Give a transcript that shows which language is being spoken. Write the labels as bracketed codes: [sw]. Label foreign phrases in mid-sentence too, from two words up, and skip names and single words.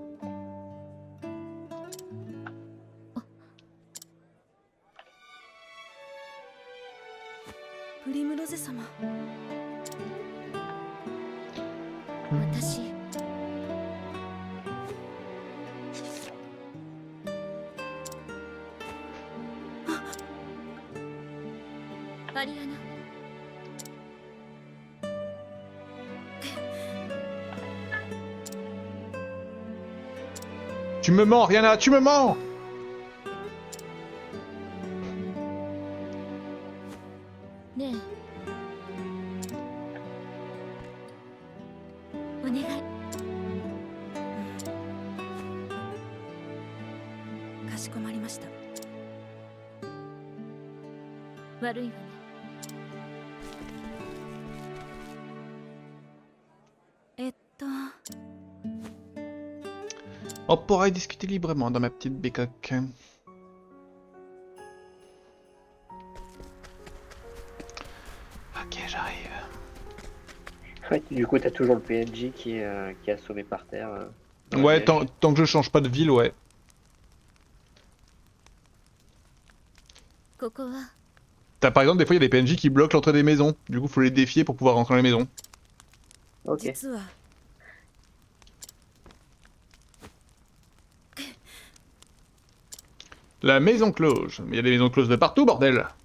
[ja] プリムロゼ様私アリアナ [fr] Tu me mens, Rihanna, tu me mens! [ja] ねえお願いかしこまりました悪いわね [fr] On pourra y discuter librement dans ma petite bécoque. Ok, j'arrive. Ouais, du coup, t'as toujours le PNJ qui est assommé par terre. Dans la Ouais, neige. tant que je change pas de ville, ouais. [ja] ここは [fr] T'as par exemple des fois il y a des PNJ qui bloquent l'entrée des maisons. Du coup, faut les défier pour pouvoir rentrer dans les maisons. Ok. [ja] 実は [fr] La maison close. Mais il y a des maisons closes de partout, bordel.